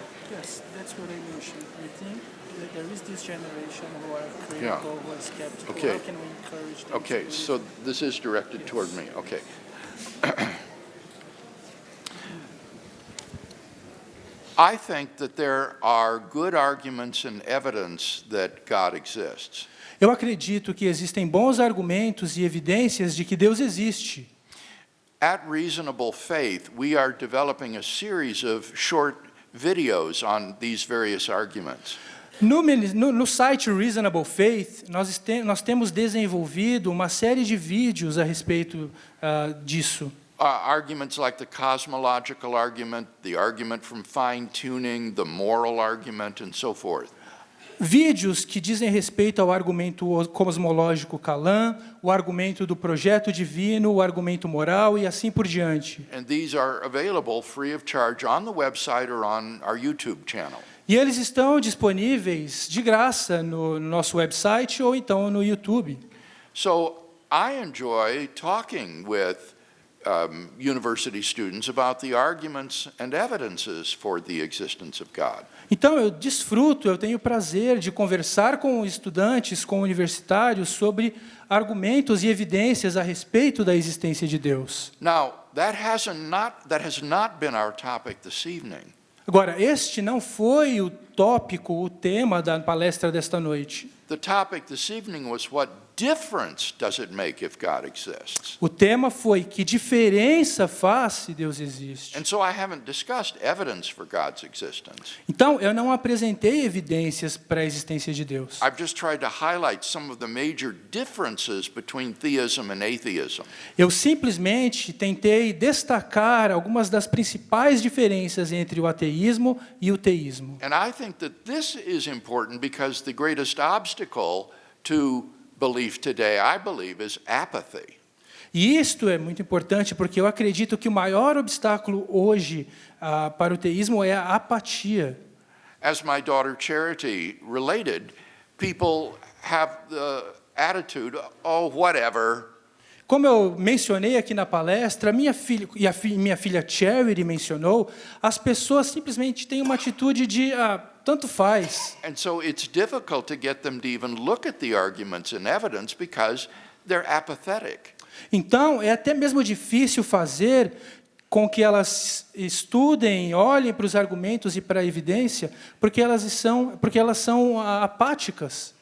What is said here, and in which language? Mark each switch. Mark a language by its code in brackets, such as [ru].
[en] Yes, that's what I mentioned. I think that there is this generation who are critical, who are skeptical. Okay. How can we encourage them? Okay, to so this is directed toward me. Okay. I think that there are good arguments and evidence that God exists. [pt] Eu acredito que existem bons argumentos e evidências de que Deus existe. [en] At Reasonable Faith, we are developing a series of short videos on these various arguments. [pt] No site Reasonable Faith, nós temos desenvolvido uma série de vídeos a respeito disso. [en] Arguments like the cosmological argument, the argument from fine-tuning, the moral argument, and so forth. [pt] Vídeos que dizem respeito ao argumento cosmológico Kalam, o argumento do projeto divino, o argumento moral e assim por diante. [en] And these are available free of charge on the website or on our YouTube channel. [pt] E eles estão disponíveis de graça no nosso website ou então no YouTube. [en] So I enjoy talking with university students about the arguments and evidences for the existence of God. [pt] Então eu tenho prazer de conversar com estudantes, com universitários sobre argumentos e evidências a respeito da existência de Deus. [en] Now, that has not been our topic this evening. [pt] Agora, este não foi o tópico, o tema da palestra desta noite. [en] The topic this evening was what difference does it make if God exists? [pt] O tema foi que diferença faz se Deus existe. [en] And so I haven't discussed evidence for God's existence. [pt] Então, eu não apresentei evidências para a existência de Deus. [en] I've just tried to highlight some of the major differences between theism and atheism. [pt] Eu simplesmente tentei destacar algumas das principais diferenças entre o ateísmo e o teísmo. [en] And I think that this is important because the greatest obstacle to belief today, I believe, is apathy. [pt] E isto é muito importante porque eu acredito que o maior obstáculo hoje para o teísmo é a apatia. [en] As my daughter Charity related, people have the attitude, oh, whatever. [pt] Como eu mencionei aqui na palestra, minha filha Charity mencionou, as pessoas simplesmente têm uma atitude de tanto faz. [en] And so it's difficult to get them to even look at the arguments and evidence because they're apathetic. [pt] Então, é até mesmo difícil fazer com que elas estudem, olhem para os argumentos e para a evidência, porque elas são apáticas.